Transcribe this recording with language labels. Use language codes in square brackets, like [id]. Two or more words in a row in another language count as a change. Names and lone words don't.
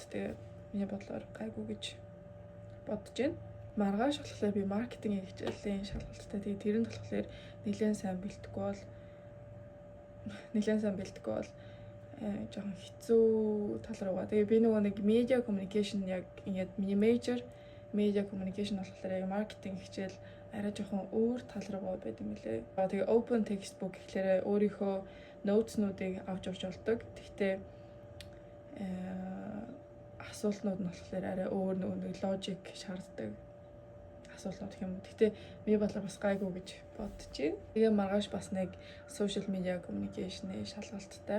[mn] Тэгээд миний бодлоор гайгүй гэж бодож байна. Маргааш болохоор би маркетингийн хичээлийн шалгалттай. Тэгээд тэрэнд болохоор нэлээд сайн бэлдэхгүй бол жоохон хэцүү тал руугаа. Тэгээ би нөгөө нэг media communication яг ингээд миний [en] major media communication [mn] болохоор яг маркетинг хичээл арай жоохон өөр тал руугаа байд юм лээ. Тэгээ [en] open textbook [mn] гэхлээрээ өөрийнхөө notes-нуудыг авч явж болдог. Тэгтээ асуултнууд нь болохоор арай өөр нөгөө logic шаарддаг асуултууд гэх юм. Гэтэ миний бодлоор бас гайгүй гэж бодож байна. Тэгээ маргааш бас нэг [en] social media communication-ийн [mn] шалгалттай.